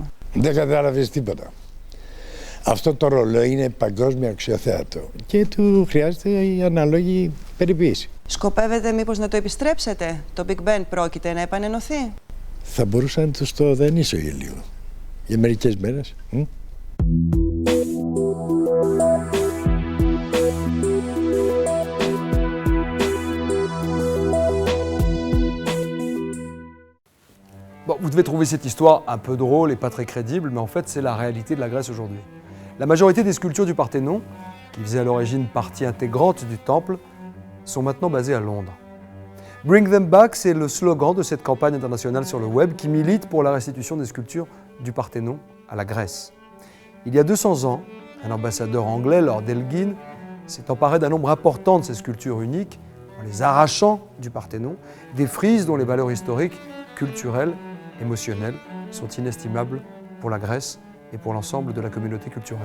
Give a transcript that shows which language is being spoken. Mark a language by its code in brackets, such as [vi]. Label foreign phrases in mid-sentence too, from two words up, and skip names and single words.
[el] Δεν κατάλαβες τίποτα. Αυτό το ρολόι είναι παγκόσμιο αξιοθέατο και του χρειάζεται η αναλόγη περιποίηση. Σκοπεύετε μήπως να το επιστρέψετε? Το Big Ben πρόκειται να επανενωθεί? Θα μπορούσα να τους το δανείσω για λίγο. Για μερικές μέρες. [fr] Bon, vous devez trouver cette histoire un peu drôle et pas très crédible, mais en fait c'est la réalité de la Grèce aujourd'hui. La majorité des sculptures du Parthénon, qui faisaient à l'origine partie intégrante du temple, sont maintenant basées à Londres. [en] Bring them back, [fr] c'est le slogan de cette campagne internationale sur le web qui milite pour la restitution des sculptures du Parthénon à la Grèce. Il y a 200 ans, un ambassadeur anglais, Lord Elgin, s'est emparé d'un nombre important de ces sculptures uniques en les arrachant du Parthénon, des frises dont les valeurs historiques, culturelles, émotionnelles sont inestimables pour la Grèce et pour l'ensemble de la communauté culturelle.